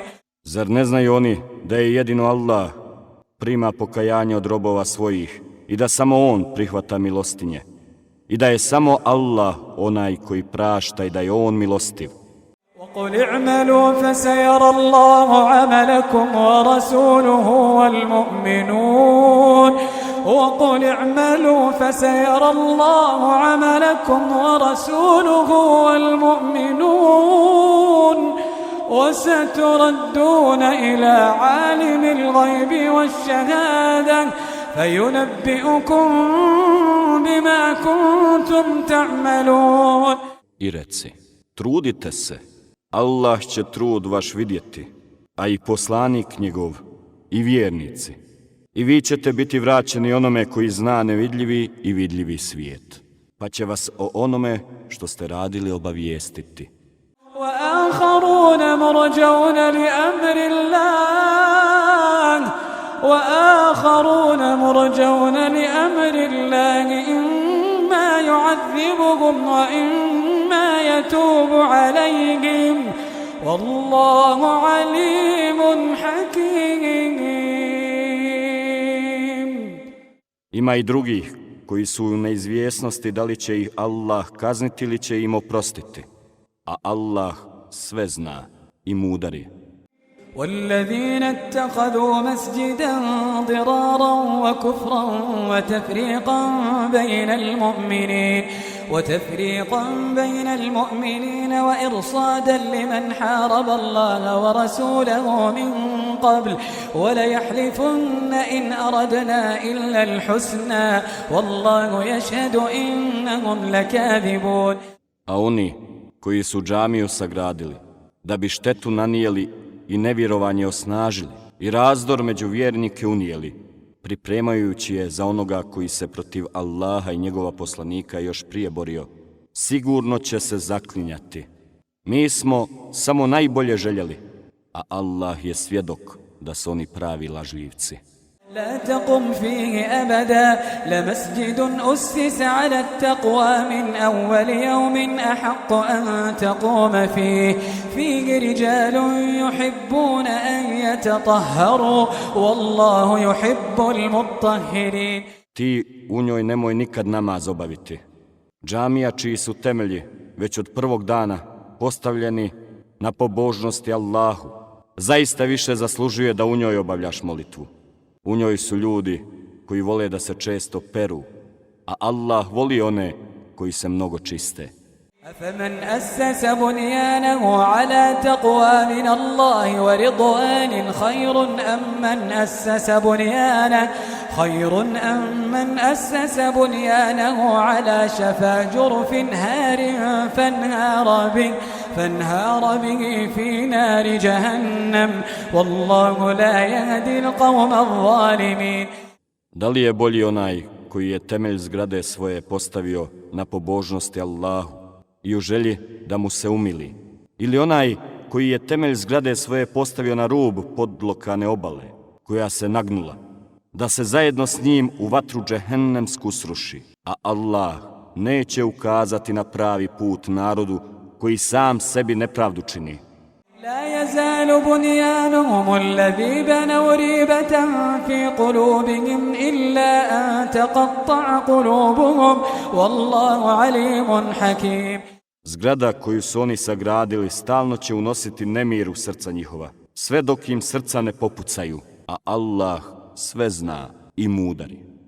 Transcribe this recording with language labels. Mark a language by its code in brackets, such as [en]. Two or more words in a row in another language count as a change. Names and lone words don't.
[bs] Zar ne znaju oni da je jedino Allah prima pokajanje od robova svojih i da samo On prihvata milostinje i da je samo Allah onaj koji prašta i da je On milostiv. [ar] وقل اعملوا فسيرى الله عملكم ورسوله والمؤمنون وقل اعملوا فسيرى الله عملكم ورسوله والمؤمنون وستردون إلى عالم الغيب والشهادة فينبئكم بما كنتم تعملون. [bs] I reci, trudite se, Allah će trud vaš vidjeti, a i poslanik njegov, i vjernici. I vi ćete biti vraćeni onome koji zna nevidljivi i vidljivi svijet, pa će vas o onome što ste radili obavijestiti. [ar] وآخرون مرجون لأمر الله إما يعذبهم وإما يتوب عليهم والله عليم حكيم. [bs] Ima i drugih koji su u neizvjesnosti da li će ih Allah kazniti ili će im oprostiti, a Allah sve zna i mudar je. [ar] والذين اتخذوا مسجدا ضرارا وكفرا وتفريقا بين المؤمنين وإرصادا لمن حارب الله ورسوله من قبل وليحلفن إن أردنا إلا الحسنى والله يشهد إنهم لكاذبون. [bs] A oni koji su džamiju sagradili, da bi štetu nanijeli i nevjerovanje osnažili i razdor među vjernike unijeli, pripremajući je za onoga koji se protiv Allaha i njegova poslanika još prije borio, sigurno će se zaklinjati. Mi smo samo najbolje željeli, a Allah je svjedok da su oni pravi lažljivci. [ar] لا تقم فيه أبدا لمسجد أسس على التقوى من أول يوم أحق أن تقوم فيه رجال يحبون أن يتطهروا والله يحب المطهرين. [bs] Ti u njoj nemoj nikad namaz obaviti. Džamija čiji su temelji već od prvog dana postavljeni na pobožnosti Allahu, zaista više zaslužuje da u njoj obavljaš molitvu. U njoj su ljudi koji vole da se često peru, a Allah voli one koji se mnogo čiste. [ar] أفمن أسس بنيانه على تقوى من الله ورضوان خير أم من أسس بنيانه على شفا جرف هار فانهار به في نار جهنم والله لا يهدي القوم الظالمين. [bs] Da li je bolji onaj koji je temelj zgrade svoje postavio na pobožnosti Allahu i u želji da mu se umili, ili onaj koji je temelj zgrade svoje postavio na rub podlokane obale, koja se nagnula, da se zajedno s njim u vatru džehennemsku sruši, a Allah neće ukazati na pravi put narodu koji sam sebi nepravdu čini. [ar] لا يزال بنيانهم الذي بنوا ريبة في قلوبهم إلا أن تقطع قلوبهم والله عليم حكيم. [bs] Zgrada koju su oni sagradili stalno će unositi nemir u srca njihova, sve dok im srca ne popucaju, a Allah sve zna i mudar je.